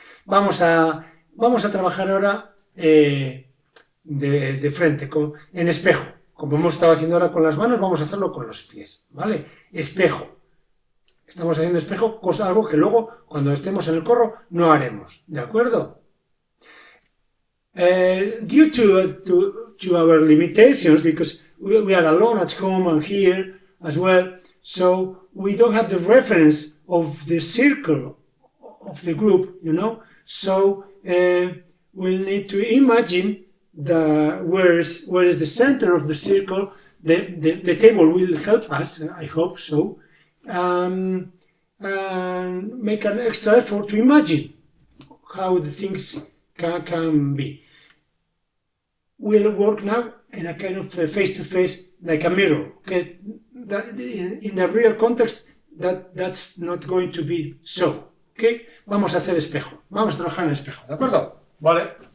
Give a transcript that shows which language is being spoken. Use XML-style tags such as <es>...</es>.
<es>Vamos a trabajar ahora de frente, en espejo. Como hemos estado haciendo ahora con las manos, vamos a hacerlo con los pies, ¿vale? Espejo. Estamos haciendo espejo, algo que luego, cuando estemos en el corro, no haremos, ¿de acuerdo?</es> <en>Due to our limitations, because we are alone at home and here as well, so we don't have the reference of the circle of the group, you know, so we'll need to imagine where is the center of the circle. The table will help us, I hope so, and make an extra effort to imagine how the things can be. We'll work now in a kind of face-to-face, like a mirror, okay? In a real context, that's not going to be so, okay?</en> <es>Vamos a hacer espejo, vamos a trabajar en espejo, ¿de acuerdo? Vale.</es>